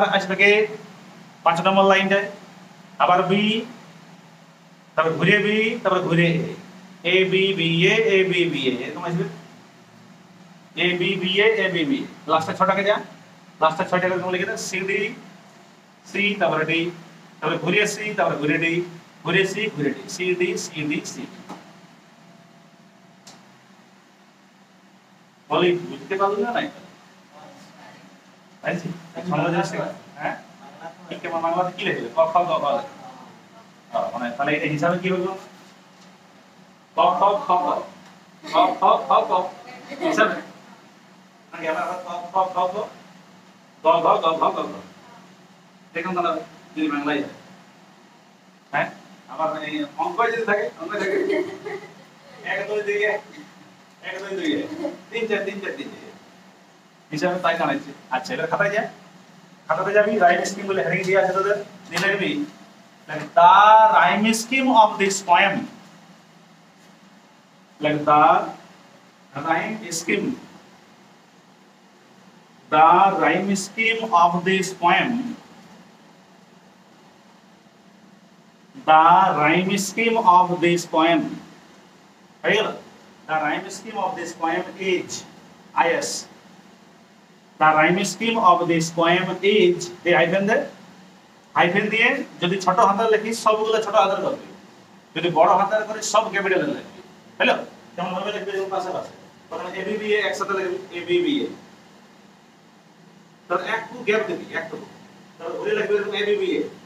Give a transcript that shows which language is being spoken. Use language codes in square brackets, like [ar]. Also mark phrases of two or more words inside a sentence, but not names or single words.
[bn] আসবে কে 5 নম্বর লাইনটা আবার বি তারপর ঘুরে বি তারপর ঘুরে এ বি বি এ বি বি এ এরকম আসবে এ বি বি এ বি বি লাস্টে 6টাকে যা লাস্টে 6টাকে তুমি লিখে দাও সি ডি সি তারপর ডি তারপর ঘুরে সি তারপর ঘুরে ডি ঘুরে সি ঘুরে ডি সি ডি সি ডি সি বলি বুঝতে পারলি না নাই আইছি সমাজ আছে হ্যাঁ ঠিক কেমন বাংলাতে কি লিখবে ক খ গ ঘ মানে তাহলে এটা হিসাবে কি হলো ক খ খ গ ক খ খ গ হিসাবে মানে আমরা ক খ খ গ গ ঘ গ ঘ গ ঘ দেখুন তাহলে যদি বাংলায় হ্যাঁ আবার এই অঙ্ক যদি থাকে অঙ্ক থাকে 1 2 2 1 2 2 3 4 3 4 3 হিসাবে তাই জানাইছে আচ্ছা এবার খাতায় যা খাতাতে যাবি [en] rhyme scheme [bn] বলে হেডিং দিয়ে আছে তোদের দিয়ে লিখবি [en] like the rhyme scheme of this poem like the rhyme scheme of this poem the rhyme scheme of this poem here the rhyme scheme of this poem is is the rhyme scheme of this poem is the [bn] হাইফেন দিয়ে যদি ছোট হাতের লিখিস সবগুলো ছোট হাতের করবি যদি বড় হাতের করিস সব ক্যাপিটালে লিখবি হলো কেমন ভাবে লিখবি এর পাশে পাশে প্রথমে এবিবিএ একসাথে লিখবি এবিবিএ তাহলে একটু গ্যাপ দিবি একটু তাহলে ঘুরে লিখবি এরকম এবিবিএ